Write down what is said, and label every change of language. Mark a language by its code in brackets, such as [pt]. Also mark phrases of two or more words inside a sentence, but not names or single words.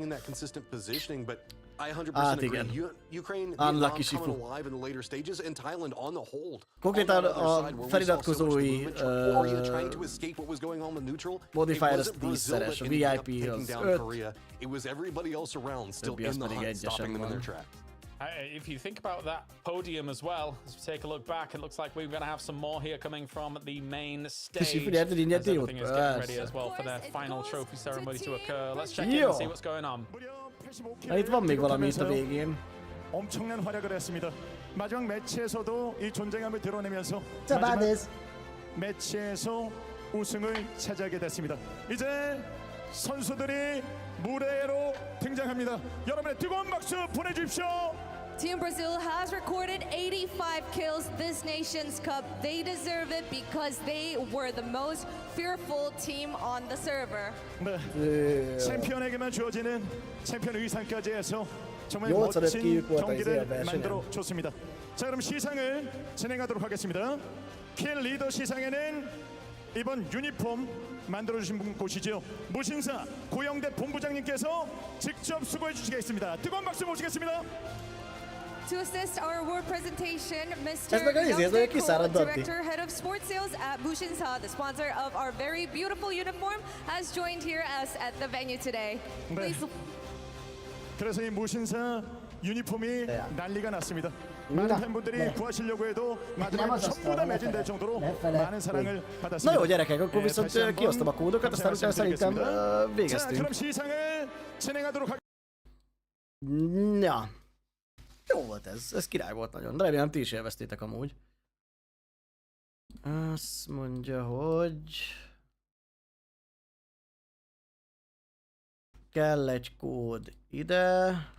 [hu] Hát igen. Unlucky Sifu. Konkrétan a feliratkozói modifier az 10-szeres, a VIP az 5, többi az pedig 1-esen van. [en] If you think about that podium as well, as we take a look back, it looks like we're going to have some more here coming from the main stage. As everything is getting ready as well for their final trophy ceremony to occur. Let's check in and see what's going on. [hu] Itt van még valami itt a végén. [ko] 엄청난 활약을 했습니다. 마지막 매치에서도 이 존재감을 드러내면서 매치에서 우승을 차지하게 됐습니다. 이제 선수들이 무대로 등장합니다. 여러분의 뜨거운 박수 보내주십시오. [en] Team Brazil has recorded 85 kills this Nations Cup. They deserve it because they were the most fearful team on the server. [ko] 네. 챔피언에게만 주어지는 챔피언 의상까지 해서 정말 멋진 경기를 만들어 줬습니다. 자, 그럼 시상을 진행하도록 하겠습니다. 킬 리더 시상에는 이번 유니폼 만들어주신 분 곳이죠. 무신사 고영대 본부장님께서 직접 수고해 주시겠습니다. 뜨거운 박수 모시겠습니다. [en] To assist our award presentation, Mr. Director, Head of Sports Sales at Mushinsa, the sponsor of our very beautiful uniform, has joined here us at the venue today. Please. [ko] 그래서 이 무신사 유니폼이 난리가 났습니다. 많은 팬분들이 구하시려고 해도 마지막에 전부 다 매진될 정도로 많은 사랑을 받았습니다. [hu] Na jó gyerekek, akkor viszont kiosztom a kódokat, aztán utána szerintem végeztünk. [ko] 그럼 시상을 진행하도록 [hu] Ja. Jó volt ez király volt nagyon. De remélem ti is élveztétek amúgy. Azt mondja, hogy... Kell egy kód ide.